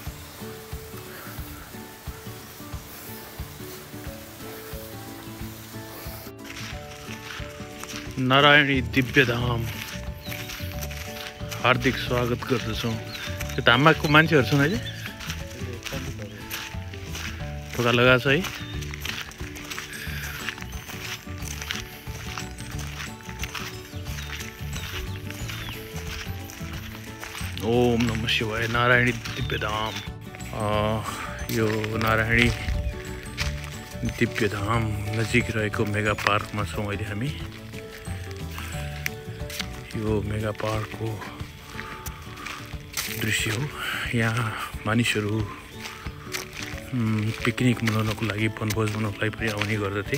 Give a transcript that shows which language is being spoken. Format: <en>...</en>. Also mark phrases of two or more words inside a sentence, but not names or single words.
<ne>नारायणी दिव्यधाम हार्दिक स्वागत गर्दछौँ। त्यो धाममा मान्छेहरू छन् अहिले ढोका लगाएको छ है।</ne> <sa>ओम नमः शिवाय।</sa> <ne>नारायणी दिव्यधाम। यो नारायणी दिव्यधाम नजिक रहेको मेगा पार्कमा छौँ अहिले हामी। यो मेगा पार्कको दृश्य हो। यहाँ मानिसहरू पिकनिक मनाउनको लागि वनभोज मनाउनको लागि पनि आउने गर्दथे।</ne>